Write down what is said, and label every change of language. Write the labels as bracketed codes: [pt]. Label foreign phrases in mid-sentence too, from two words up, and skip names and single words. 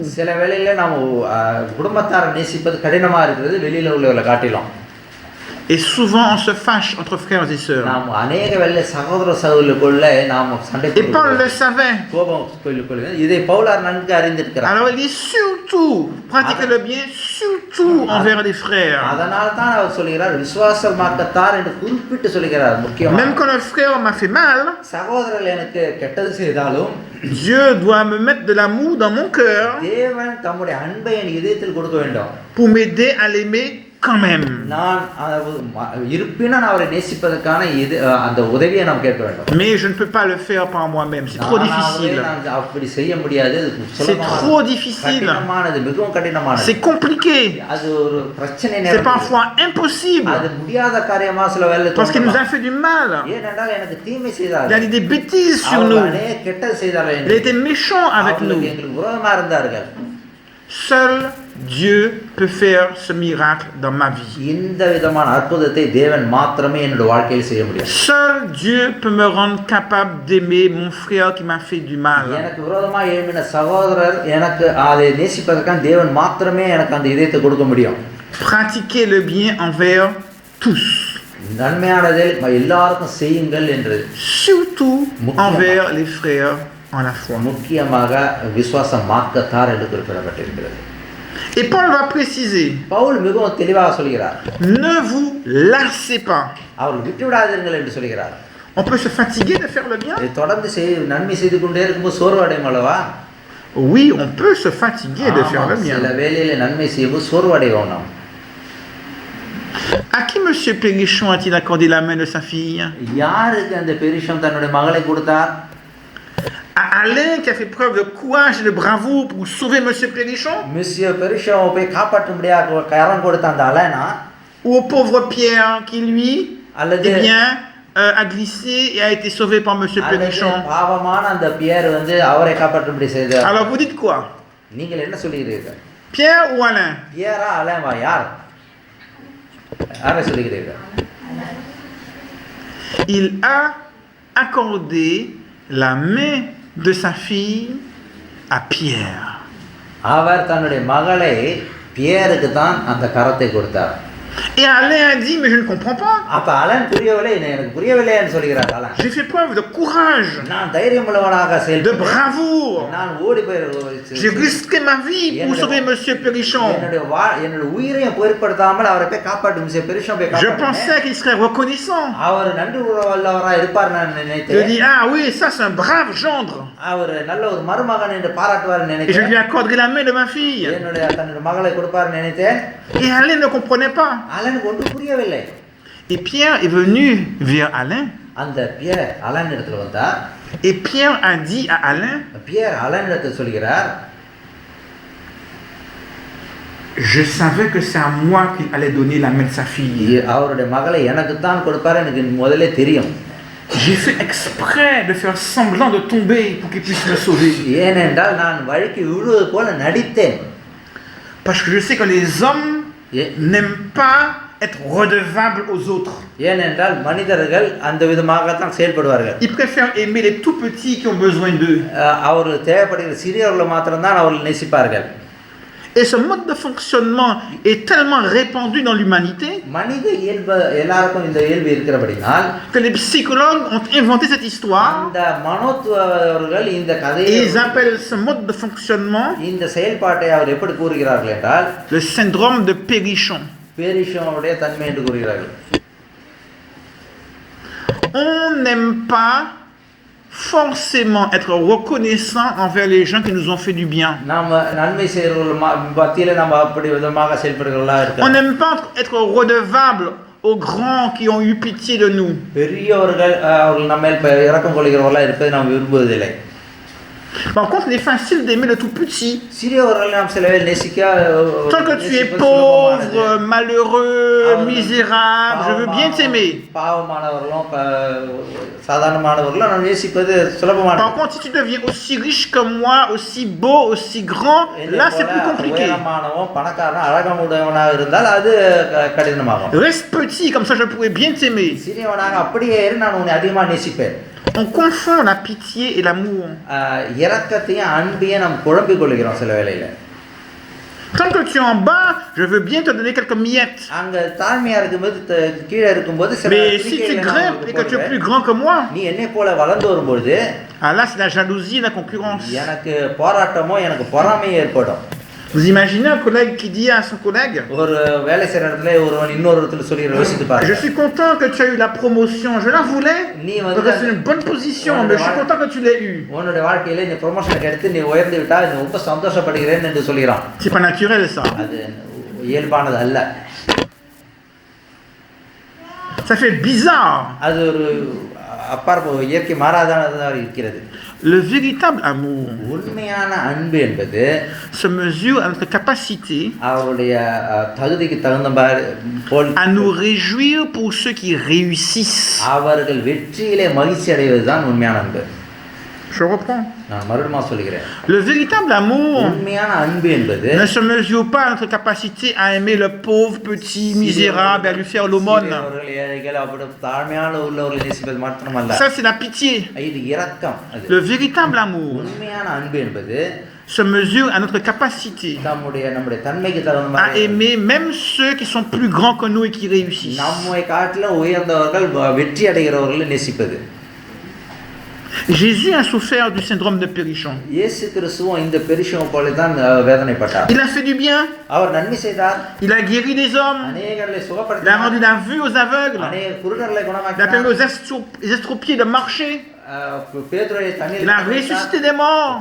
[ta] சில வேளையில நாம் குடும்பத்தாரை நேசிப்பது கடினமா இருக்கிறது வெளியில உள்ளவர்களை காட்டிலும். [fr] Et souvent on se fâche entre frères et sœurs. [ta] நாம் அநேக வேளை சகோதர சகோதரிகளுக்குள்ள நாம் சண்டை [fr] Et Paul le savait. [ta] கோபம் கொள்ளுகிறது. இதை பவுலார் நன்கு அறிந்திருக்கிறார். [fr] Alors il dit surtout pratiquez le bien surtout envers les frères. [ta] அதனால தான் அவர் சொல்கிறார் விசுவாசமாக்கத்தார் என்று குறிப்பிட்டு சொல்கிறார். முக்கியமாக [fr] Même quand un frère m'a fait mal, [ta] சகோதரர்கள் எனக்கு கெட்டது செய்தாலும் [fr] Dieu doit me mettre de l'amour dans mon cœur [ta] தேவன் தம்முடைய அன்பை என் இதயத்தில் கொடுக்க வேண்டும். [fr] pour m'aider à l'aimer quand même. [ta] நான் இருப்பினும் அவரை நேசிப்பதற்கான அந்த உதவியை நாம் கேட்க வேண்டும். [fr] Mais je ne peux pas le faire par moi-même, c'est trop difficile. [ta] அப்படி செய்ய முடியாது. [fr] C'est trop difficile. [ta] கடினமானது, மிகவும் கடினமானது. [fr] C'est compliqué. [ta] அது ஒரு பிரச்சனை. [fr] C'est parfois impossible. [ta] அது முடியாத காரியமா சில வேளை [fr] Parce qu'il nous a fait du mal. [ta] ஏனென்றால் எனக்கு தீமை செய்தார். [fr] Il a dit des bêtises sur nous. [ta] கெட்டது செய்தார். [fr] Il a été méchant avec nous. [ta] எங்களுக்கு விரோதமா இருந்தார்கள். [fr] Seul Dieu peut faire ce miracle dans ma vie. [ta] இந்த விதமான அற்புதத்தை தேவன் மாத்திரமே என்னோட வாழ்க்கையில் செய்ய முடியும். [fr] Seul Dieu peut me rendre capable d'aimer mon frère qui m'a fait du mal. [ta] எனக்கு விரோதமா எழும்பின சகோதரர் எனக்கு அதை நேசிப்பதற்கான தேவன் மாத்திரமே எனக்கு அந்த இதயத்தை கொடுக்க முடியும். [fr] Pratiquez le bien envers tous. [ta] நன்மையானதை எல்லாருக்கும் செய்யுங்கள் என்று. [fr] Surtout envers les frères en la foi. [ta] முக்கியமாக விசுவாசமாக்கத்தார் என்று குறிப்பிடப்பட்டிருக்கிறது. [fr] Et Paul va préciser. [ta] பவுல் மிகவும் தெளிவாக சொல்கிறார். [fr] Ne vous lassez pas. [ta] அவர்கள் விட்டுவிடாதீர்கள் என்று சொல்கிறார். [fr] On peut se fatiguer de faire le bien. [ta] தொடர்ந்து நன்மை செய்து கொண்டே இருக்கும்போது சோர்வு அடையும் அல்லவா? [fr] Oui, on peut se fatiguer de faire le bien. [ta] சில வேளையில நன்மை செய்யும்போது சோர்வு அடைவோம் நாம். [fr] À qui monsieur Pénichon a-t-il accordé la main de sa fille? [ta] யாருக்கு அந்த பெரிஷம் தன்னுடைய மகளை கொடுத்தார்? [fr] À Alain qui a fait preuve de courage et de bravoure pour sauver monsieur Pénichon? [ta] Monsieur Pénichon போய் காப்பாற்றும்படியாக கரம் கொடுத்த அந்த அலனா? [fr] Ou au pauvre Pierre qui lui [ta] அல்லது [fr] a glissé et a été sauvé par monsieur Pénichon? [ta] பாவமான அந்த பியர் வந்து அவரை காப்பாற்றும்படி செய்தார். [fr] Alors vous dites quoi? [ta] நீங்கள் என்ன சொல்கிறீர்கள்? [fr] Pierre ou Alain? [ta] பியரா அலன்வா யார்? யாரை சொல்கிறீர்கள்? [fr] Il a accordé la main de sa fille à Pierre. [ta] அவர் தன்னுடைய மகளை பியருக்கு தான் அந்த கரத்தை கொடுத்தார். [fr] Et Alain a dit mais je ne comprends pas. [ta] அப்ப அலன் புரியவில்லை, எனக்கு புரியவில்லைன்னு சொல்கிறார் அலன். [fr] J'ai fait preuve de courage. [ta] நான் தைரியமுள்ளவனாக செயல்பட்டேன். [fr] De bravoure. [ta] நான் ஓடி போய் [fr] J'ai risqué ma vie pour sauver monsieur Pénichon. [ta] என்னுடைய உயிரையும் பொருட்படுத்தாமல் அவரை போய் காப்பாற்று monsieur Pénichon போய் [fr] Je [ta] காப்பாற்று. [fr] pensais qu'il serait reconnaissant. [ta] அவர் நன்றி உள்ளவரா இருப்பார் நான் [fr] Je [ta] நினைத்தேன். [fr] dis ah oui, ça c'est un brave gendre. [ta] அவர் நல்ல ஒரு மருமகன் என்று பாராட்டுவார் [fr] Et je [ta] நினைத்தேன். [fr] lui accorderai la main de ma fille. [ta] தன்னுடைய மகளை கொடுப்பார் நினைத்தேன். [fr] Et Alain ne comprenait pas. [ta] அலனுக்கு ஒன்றும் புரியவில்லை. [fr] Et Pierre est venu vers Alain. [ta] அந்த பியர் அலன் இடத்துல வந்தார். [fr] Et Pierre a dit à Alain, [ta] பியர் அலன் இடத்துல சொல்கிறார், [fr] je savais que c'est à moi qu'il allait donner la main de sa fille. [ta] அவருடைய மகளை எனக்கு தான் கொடுப்பார் எனக்கு முதல்ல தெரியும். [fr] J'ai fait exprès de faire semblant de tomber pour qu'il puisse me sauver. [ta] ஏனென்றால் நான் வழுக்கி விழுவது போல நடித்தேன். [fr] Parce que je sais que les hommes n'aiment pas être redevables aux autres. [ta] ஏனென்றால் மனிதர்கள் அந்த விதமாகத்தான் செயல்படுவார்கள். [fr] Ils préfèrent aimer les tout petits qui ont besoin d'eux. [ta] அவர்கள் தேவைப்படுகிற சிறியவர்களை மாத்திரம்தான் அவர்கள் நேசிப்பார்கள். [fr] Et ce mode de fonctionnement est tellement répandu dans l'humanité [ta] மனித இயல்பு எல்லாருக்கும் இந்த இயல்பு இருக்கிறபடினால் [fr] que les psychologues ont inventé cette histoire. [ta] அந்த மனோத்துவர்கள் இந்த கதையை [fr] Et ils appellent ce mode de fonctionnement [ta] இந்த செயல்பாட்டை அவர் எப்படி கூறுகிறார்கள் என்றால் [fr] le syndrome de Pénichon. [ta] பேரிஷனுடைய தன்மை என்று கூறுகிறார்கள். [fr] On n'aime pas forcément être reconnaissant envers les gens qui nous ont fait du bien. [ta] நாம நன்மை செய்கிறவர்கள் மத்தியில நம்ம அப்படி விதமாக செயல்படுகிறவர்களா [fr] On [ta] இருக்கோம். [fr] n'aime pas être redevable aux grands qui ont eu pitié de nous. [ta] பெரியவர்கள் அவர்கள் நம்ம மேல் இரக்கம் கொள்கிறவர்களா இருப்பதை நாம் விரும்புவதில்லை. [fr] Par contre, il est facile d'aimer le tout petit. [ta] சிறியவர்களை நாம் சில வேளை நேசிக்க [fr] Tant que tu es [ta] நேசிப்பது சுலபமானது. [fr] pauvre, malheureux, misérable, je veux bien t'aimer. [ta] பாவமானவர்களும் சாதாரணமானவர்களும் நாம் நேசிப்பது [fr] Par [ta] சுலபமானது. [fr] contre, si tu deviens aussi riche comme moi, aussi beau, aussi grand, là c'est plus compliqué. [ta] உயரமானவன் பணக்காரன் அழகமுடையவனாக இருந்தால் அது கடினமாகும். [fr] Reste petit, comme ça je pourrais bien t'aimer. [ta] சிறியவனாக அப்படியே இரு, நான் உன்னை அதிகமாக நேசிப்பேன். [fr] On confond la pitié et l'amour. [ta] இரக்கத்தையும் அன்பையும் நாம் குழம்பிக் கொள்கிறோம் சில வேளையில. [fr] Tant que tu es en bas, je veux bien te donner quelques miettes. [ta] அங்க தாழ்மையா இருக்கும்போது கீழே இருக்கும்போது சில [fr] Mais si tu grimpes et que tu es plus grand que moi, [ta] நீ என்னை போல வளர்ந்து வரும்போது [fr] là c'est la jalousie et la concurrence. [ta] எனக்கு போராட்டமோ எனக்கு பொறாமை ஏற்படும். [fr] Vous imaginez un collègue qui dit à son collègue, [ta] ஒரு வேலை செய்யற இடத்துல ஒருவன் இன்னொரு இடத்துல சொல்லி யோசித்து [fr] je [ta] பாருங்க. [fr] suis content que tu as eu la promotion, je la voulais, parce que c'est une bonne position, mais je suis content que tu l'aies eu. [ta] உன்னுடைய வாழ்க்கையில இந்த ப்ரொமோஷன் எடுத்து நீ உயர்ந்து விட்டா நீ ரொம்ப சந்தோஷப்படுகிறேன் என்று சொல்கிறான். [fr] C'est pas naturel ça. [ta] அது இயல்பானது அல்ல. [fr] Ça fait bizarre. [ta] அது ஒரு அப்பாற்ப இயற்கை மாறாததாக இருக்கிறது. [fr] Le véritable amour [ta] உண்மையான அன்பு என்பது [fr] se mesure à notre capacité [ta] அவருடைய தகுதிக்கு தகுந்த போல் [fr] à nous réjouir pour ceux qui réussissent. [ta] அவர்கள் வெற்றியிலே மகிழ்ச்சி அடைவதுதான் உண்மையான அன்பு. [fr] Je reprends. [ta] நான் மறுபடியும் சொல்கிறேன். [fr] Le véritable amour [ta] உண்மையான அன்பு என்பது [fr] ne se mesure pas à notre capacité à aimer le pauvre, petit, misérable, à lui faire l'aumône. [ta] ஏழைகள் அப்படி தாழ்மையான உள்ளவர்களை நேசிப்பது மாத்திரமல்ல. [fr] Ça c'est la pitié. [ta] இது இரக்கம். [fr] Le véritable amour [ta] உண்மையான அன்பு என்பது [fr] se mesure à notre capacité [ta] நம்முடைய தன்மைக்கு தகுந்த [fr] à [ta] மாதிரி [fr] aimer même ceux qui sont plus grands que nous et qui réussissent. [ta] நம்மை காட்டிலும் உயர்ந்தவர்கள் வெற்றி அடைகிறவர்களை நேசிப்பது. [fr] Jésus a souffert du syndrome de Pénichon. [ta] இயேசு கிறிஸ்துவும் இந்த பெரிஷம் போல தான் வேதனைப்பட்டார். [fr] Il a fait du bien. [ta] அவர் நன்மை செய்தார். [fr] Il a guéri des hommes. [ta] அநேகர்களை [fr] Il a [ta] சுகப்படுத்தினார். [fr] rendu la vue aux aveugles. [ta] அநேக குருடர்களை [fr] Il a permis [ta] குணமாக்கினார். [fr] aux estropiés de marcher. [ta] பேதுருவை [fr] Il [ta] தண்ணீர் [fr] a ressuscité des morts.